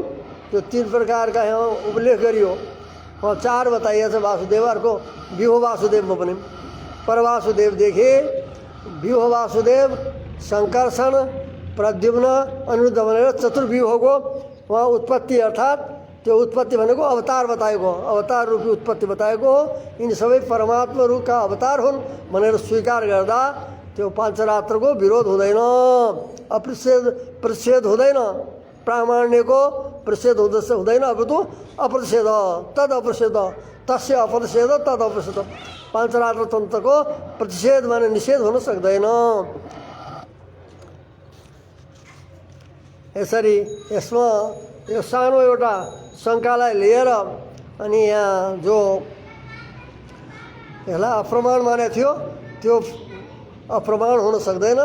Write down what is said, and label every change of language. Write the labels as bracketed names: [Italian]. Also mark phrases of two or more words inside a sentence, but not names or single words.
[Nepali] त्यो तीन प्रकारका यहाँ उल्लेख गरियो। वहाँ चार बताइएको छ वासुदेवहरूको, व्यूह वासुदेवमा पनि परवासुदेवदेखि व्यूह वासुदेव शङ्कर्षण प्रद्युम्न अनिरुद्ध भनेर चतुर्व्यूहको वहाँ उत्पत्ति अर्थात् त्यो उत्पत्ति भनेको अवतार बताएको हो, अवतार रूपी उत्पत्ति बताएको हो। यिनी सबै परमात्मा रूपका अवतार हुन् भनेर स्वीकार गर्दा त्यो पाञ्चरात्रको विरोध हुँदैन, प्रतिषेध हुँदैन। प्रामाण्यको प्रतिषेध हुँदैन, [Sanskrit] अपितु अप्रतिषेध, तद अप्रतिषेध, तस्य अप्रतिषेध तद अप्रतिषेध। [Nepali] पाञ्चरात्र तन्त्रको प्रतिषेध माने निषेध हुन सक्दैन। यसरी यसमा यो सानो एउटा शङ्कालाई लिएर अनि यहाँ जो यसलाई अप्रमाण माने थियो, त्यो अप्रमाण हुन सक्दैन।